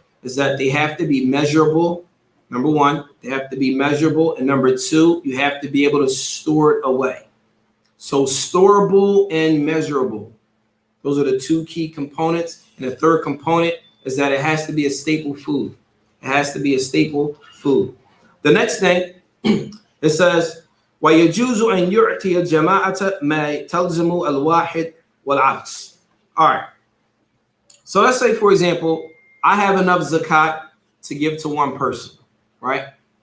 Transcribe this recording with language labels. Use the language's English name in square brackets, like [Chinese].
[English] Is that they have to be measurable. Number 1, they have to be measurable. And number 2, you have to be able to store it away. So storable and measurable. Those are the 2 key components. And the third component is that it has to be a staple food. It has to be a staple food. The next thing, it says, [Arabic] وَيَجُوزُ أَنْ يُعْتِيَ الْجَمَاعَةَ مَا تَلْزِمُ الْوَاحِدِ وَالْعَكْسِ. [English] All right. So let's say, for example, I have enough zakat to give to 1 person, right?